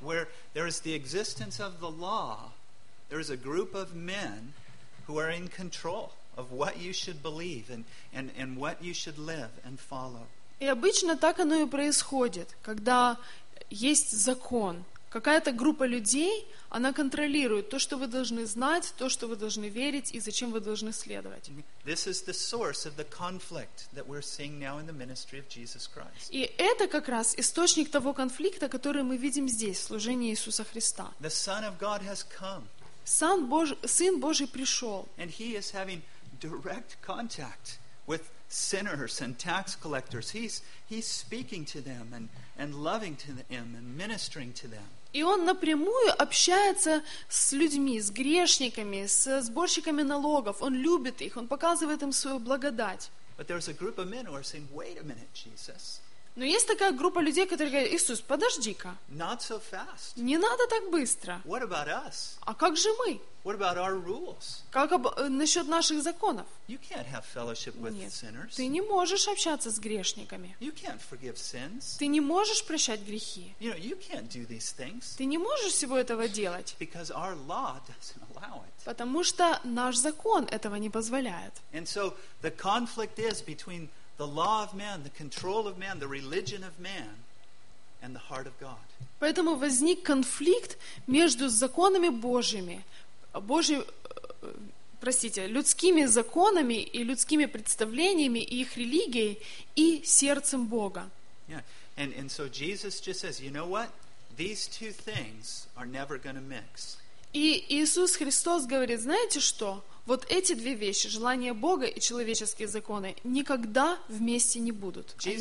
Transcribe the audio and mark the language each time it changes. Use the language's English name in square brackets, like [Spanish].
[English] Where there is the existence of the law, there is a group of men who are in control of what you should believe and what you should live and follow. [Russian] И обычно так оно и происходит, когда есть закон. Какая-то группа людей, она контролирует то, что вы должны знать, то, что вы должны верить и зачем вы должны следовать. [English] This is the source of the conflict that we're seeing now in the ministry of Jesus Christ. [Russian] И это как раз источник того конфликта, который мы видим здесь, в служении Иисуса Христа. [English] The Son of God has come. [Russian] Сын Божий пришел. [English] And he is having direct contact with sinners and tax collectors. He's speaking to them and loving to them and ministering to them. [Russian] И он напрямую общается с людьми, с грешниками, с сборщиками налогов. Он любит их, он показывает им свою благодать. [English] But there's a group of men who are saying, "Wait a minute, Jesus." [Russian] Но есть такая группа людей, которые говорят: "Иисус, подожди-ка. [English] Not so fast. [Russian] Не надо так быстро. [English] What about us? [Russian] А как же мы? [English] What about our rules? [Russian] Как насчет наших законов? [English] You can't have fellowship with sinners. [Russian] Ты не можешь общаться с грешниками. [English] You can't forgive sins. [Russian] Ты не можешь прощать грехи. [English] You know, you can't do these things. [Russian] Ты не можешь всего этого делать. [English] Because our law doesn't allow it. [Russian] Потому что наш закон этого не позволяет. [English] And so the conflict is between the law of man, the control of man, the religion of man, and the heart of God. [Russian] Поэтому возник конфликт между законами Божьими, людскими законами и людскими представлениями и их религией и сердцем Бога. [English] Yeah, and so Jesus just says, you know what? These two things are never going to mix. [Russian] И Иисус Христос говорит: знаете что? Вот эти две вещи, желание Бога и человеческие законы, никогда вместе не будут.